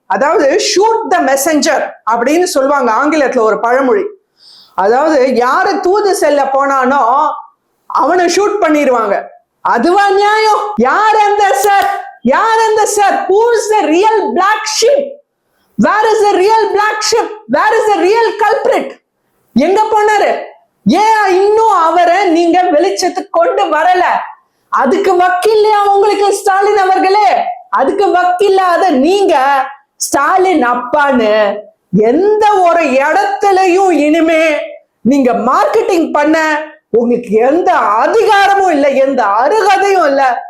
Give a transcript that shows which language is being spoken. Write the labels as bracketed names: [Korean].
[Tamil] அதாவது ஷூட் த மெசஞ்சர் அப்படின்னு சொல்லுவாங்க ஆங்கிலத்துல ஒரு பழமொழி. அதாவது யாரு தூது செல்ல போனானோ அவனை ஷூட் பண்ணிடுவாங்க. அதுவா நியாயம்? யார் அந்த sir? [English] Who is the real black sheep? Where is the real black sheep? Where is the real culprit? [Tamil] எங்க போனாரு? ஏன் இன்னும் அவரை நீங்க வெளிச்சத்துக்கு கொண்டு வரல? அதுக்கு வக்கில்லையா உங்களுக்கு ஸ்டாலின் அவர்களே? அதுக்கு வக்கில்லாத நீங்க ஸ்டாலின் அப்பான்னு எந்த ஒரு இடத்துலயும் இனிமே நீங்க மார்க்கெட்டிங் பண்ண உங்களுக்கு எந்த அதிகாரமும் இல்லை, எந்த அருகதையும் இல்லை.